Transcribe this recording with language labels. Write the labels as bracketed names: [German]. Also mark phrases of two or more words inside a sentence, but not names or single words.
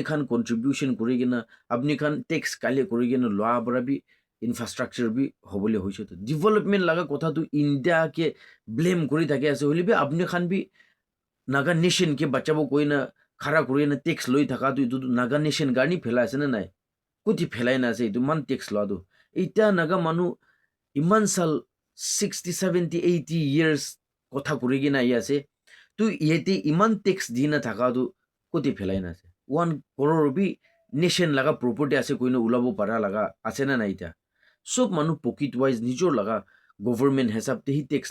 [Naga Pidgin] khan contribution kure gina apni khan tax kale kure gina loa bra bi infrastructure bi hobole hoise to development laga kotha tu India ke blame kuri thake ase holi bi apni khan bi naga nation ke bachabo koina khara kure na tax loi thaka tu itu naga nation garni phela ase na nai kuti phelai na ase itu man tax lo do ita naga manu iman sal 60 70 80 years kotha kuri gina ase tu yete iman tax dina thaka tu kuti phelai na ase 1 crore bi nation laga property ase koina ulabo para laga ase na nai ita sob manu pocket wise nijor laga government hesab te hi tax